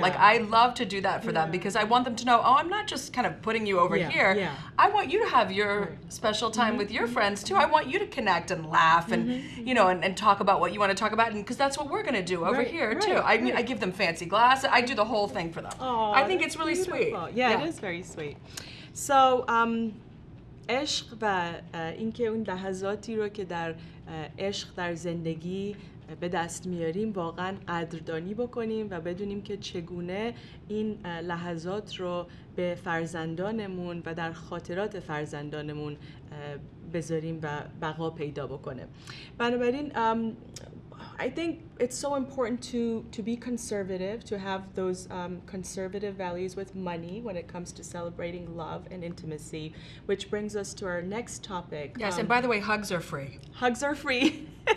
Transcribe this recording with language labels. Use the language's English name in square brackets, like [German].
[English] Like I love to do that for them, because I want them to know, I'm not just kind of putting you over here. I want you to have your special time with your friends too. I want you to connect and laugh and and talk about what you want to talk about, and because that's what we're going to do over here too. I give them fancy glasses. I do the whole thing for them. I think it's really sweet. Yeah, it is very sweet. [Persian] So عشق و اینکه اون لحظاتی رو که در عشق در زندگی به دست میاریم واقعا قدردانی بکنیم و بدونیم که چگونه این لحظات رو به فرزندانمون و در خاطرات فرزندانمون بذاریم و بقا پیدا بکنه. [English] بنابراین I think it's so important to be conservative, to have those conservative values with money when it comes to celebrating love and intimacy, which brings us to our next topic. Yes, and by the way, hugs are free. Hugs are free.